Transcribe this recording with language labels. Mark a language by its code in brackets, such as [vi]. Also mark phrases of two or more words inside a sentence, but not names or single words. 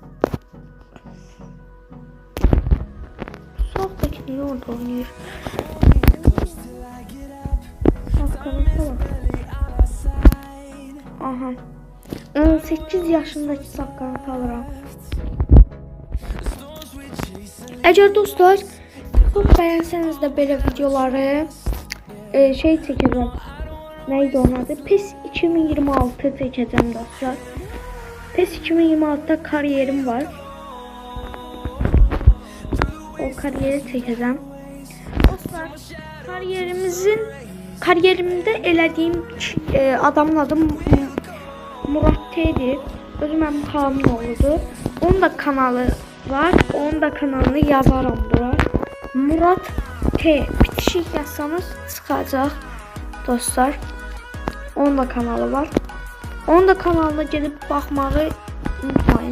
[az] Soldakı niyə orada oynayır? Aha. 18 yaşındaki saqqanı alıram. [tr] Əgər dostlar çok beğenseniz de böyle videoları şey çekeceğim. Neydi onun adı? PES 2026 çekeceğim dostlar. PES 2026'da kariyerim var. O kariyeri çekeceğim. [az] Dostlar, kariyerimde elədiyim adamın adı Murat T'dir. Özüm mənim xalamın oğludur. Onun da kanalı var. Onun da kanalını yazarım bura. Murat T. Bitişik yazsanız çıxacaq dostlar. Onun da kanalı var. Onun da kanalına gedib baxmağı unutmayın.